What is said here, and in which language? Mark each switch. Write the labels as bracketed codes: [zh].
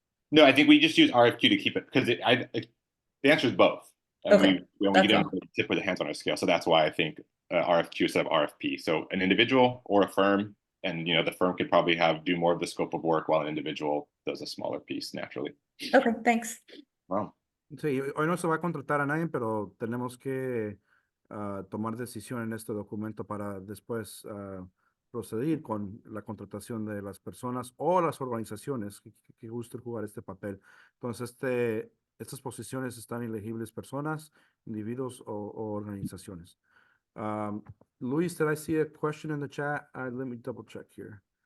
[en] No, I think we just use RFQ to keep it, because the answer is both. And Okay, we didn't really tip with the hands on our scale. So that's why I think RFQ instead of RFP. So an individual or a firm, and you know, the firm could probably do more of the scope of work while an individual does a smaller piece naturally. Okay, thanks. Wow. [es] Sí, hoy no se va a contratar a nadie, pero tenemos que tomar decisión en este documento para después proceder con la contratación de las personas o las organizaciones que gusten jugar este papel. Entonces, estas posiciones están elegibles personas, individuos o organizaciones. [en] Luis, did I see a question in the chat? Let me double check here.